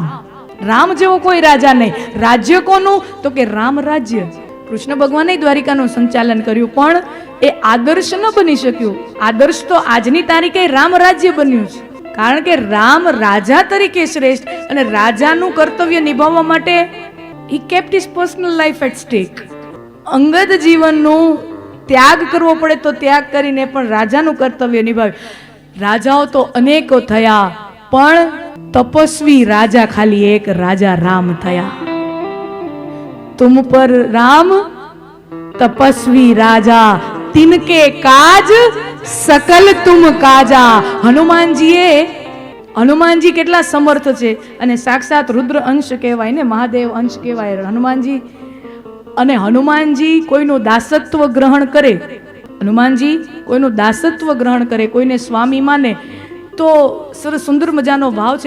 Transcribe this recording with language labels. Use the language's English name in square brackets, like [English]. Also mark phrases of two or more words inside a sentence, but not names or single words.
[Gujarati] રામ જેવો કોઈ રાજા નહીં. રાજ્ય કોનું? તો કે રામ રાજ્ય. કૃષ્ણ ભગવાને દ્વારિકાનું સંચાલન કર્યું, પણ એ આદર્શ ન બની શક્યું. આદર્શ તો આજની તારીખે રામ રાજ્ય બન્યું છે. કારણ કે રામ રાજા તરીકે શ્રેષ્ઠ, અને રાજાનું કર્તવ્ય નિભાવવા માટે [English] he kept his personal life at stake. [Gujarati] અંગત જીવનનું ત્યાગ કરવો પડે તો ત્યાગ કરીને પણ રાજાનું કર્તવ્ય નિભાવ્યું. રાજાઓ તો અનેકો થયા, પણ તપસ્વી રાજા ખાલી એક રાજા રામ થયા. [Hindi] तुम पर राम तपस्वी राजा, तिनके काज सकल तुम काजा. [Gujarati] હનુમાનજી કેટલા સમર્થ છે, અને સાક્ષાત રુદ્ર અંશ કહેવાય ને, મહાદેવ અંશ કહેવાય હનુમાનજી. અને હનુમાનજી કોઈનું દાસત્વ ગ્રહણ કરે, હનુમાનજી કોઈનું દાસત્વ ગ્રહણ કરે, કોઈને સ્વામી માને, તો સરસ સુંદર મજાનો ભાવ છે.